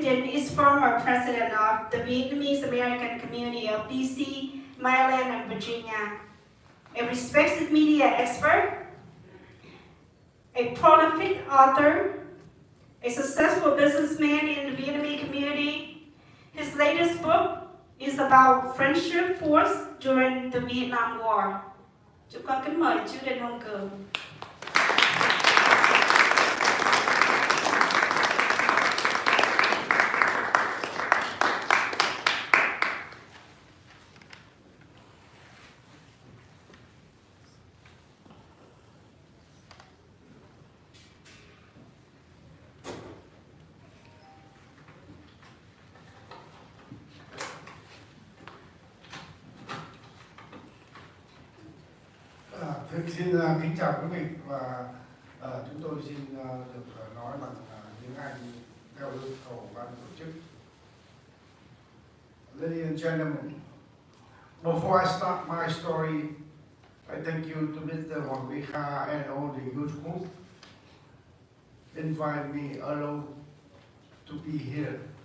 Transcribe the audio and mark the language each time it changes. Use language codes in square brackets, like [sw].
[en] Dinh is former president of the Vietnamese American community of DC, Maryland, and Virginia, a respected media expert, a prolific author, a successful businessman in the Vietnamese community. His latest book is about friendship forged during the Vietnam War. [vi] Chúng con kính mời chú Đinh Hồng Cường. Xin kính chào quý vị và chúng tôi xin được nói bằng tiếng Anh theo yêu cầu ban tổ chức. [en] Ladies and gentlemen, before I start my story, I thank you to Mr. Hoàng Vy Kha and all the youth group invite me alone to be here.